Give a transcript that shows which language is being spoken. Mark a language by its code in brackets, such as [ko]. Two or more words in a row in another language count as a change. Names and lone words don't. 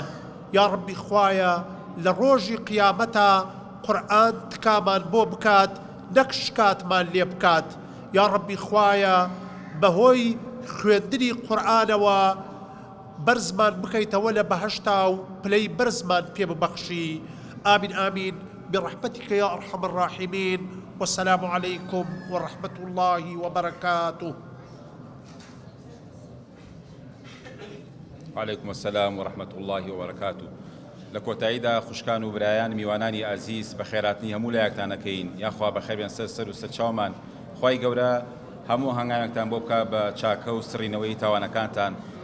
[ar] یا ربی [ckb] خوایا لە ڕۆژی قیامەتە قورئان تکامان بۆ بکات نەک شکاتمان لێ بکات. [ar] یا ربی [ckb] خوایا بەهۆی خوێندنی قورئانەوە بەرزمان بکەیتەوە لە بەهەشتا و پلەی بەرزمان پێ ببەخشی. [ar] آمین آمین برحمتك يا أرحم الراحمين. والسلام عليكم ورحمة الله وبركاته. وعليكم السلام ورحمة الله وبركاته. [ckb] لە کۆتاییدا خوشکان و برایان میوانانی ئازیز بە خێراتنی هەموو لایەکتانەکەین. یاخوا بەخێربیان سەر و سەرچاومان. خوای گەورە هەموو هەنگاوێکتان بۆ بکە بە چاکە و سڕینەوەی تاوانەکانتان